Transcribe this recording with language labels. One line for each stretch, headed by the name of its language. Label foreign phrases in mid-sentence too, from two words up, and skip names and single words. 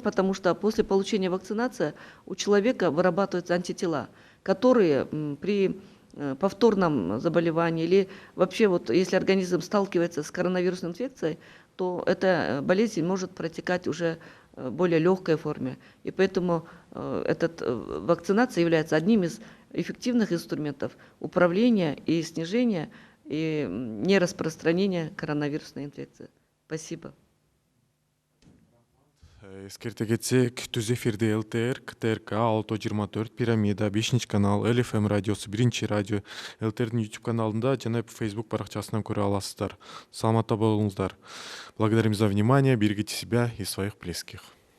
Russian: Потому что после получения вакцинации у человека вырабатываются антитела, которые при повторном заболевании или вообще если организм сталкивается с коронавирусной инфекцией, то эта болезнь может протекать уже в более легкой форме. И поэтому вакцинация является одним из эффективных инструментов управления и снижения и нераспространения коронавирусной инфекции. Спасибо.
Kyrgyz: Эскерте кетсек, түз эфирде ЛТР, КТРК 624, Пирамида, 5-канал, ЛФМ радиосу, 1 радио, ЛТРдин YouTube каналында жана Facebook баракчасынан көрө аласыздар. Саламатта болуңуздар.
Russian: Благодарим за внимание, берегите себя и своих близких.